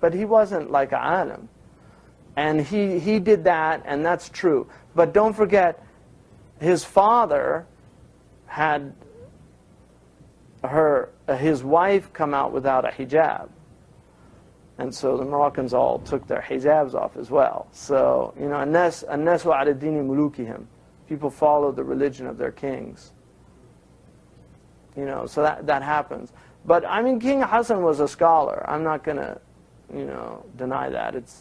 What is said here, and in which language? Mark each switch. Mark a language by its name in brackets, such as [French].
[English] But he wasn't like a alim. And he did that, and that's true. But don't forget, his father had his wife come out without a hijab. And so the Moroccans all took their hijabs off as well. So, you know, [Arabic] الناس على دين ملوكهم. [English] People follow the religion of their kings. You know, so that happens. But, I mean, King Hassan was a scholar. I'm not going to, you know, deny that.